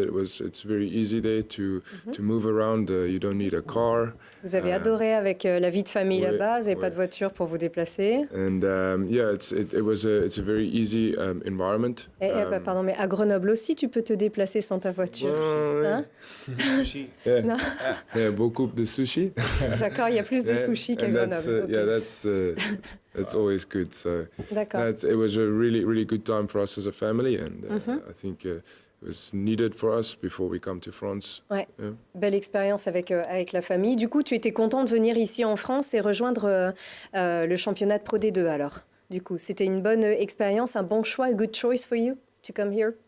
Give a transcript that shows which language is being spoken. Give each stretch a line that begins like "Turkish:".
English: It's very easy there to move around. You don't need a car.
French: Vous avez adoré avec la vie de famille là-bas. Vous n'avez pas de voiture pour vous déplacer.
English: And yeah, it's a very easy environment.
French: Pardon, mais à Grenoble aussi, tu peux te déplacer sans ta voiture. Hein? Sushi. Non. Yeah, beaucoup de sushi. D'accord, il y a plus de sushi qu'à Grenoble.
English: That's always good. So
French: D'accord.
English: It was a really good time for us as a family, and I think it was needed for us before we come to France.
French: Ouais. Belle expérience avec la famille. Du coup, tu étais content de venir ici en France et rejoindre le championnat de Pro D2 alors. Du coup, c'était une bonne expérience, un bon choix,
English: a good choice for you to come here.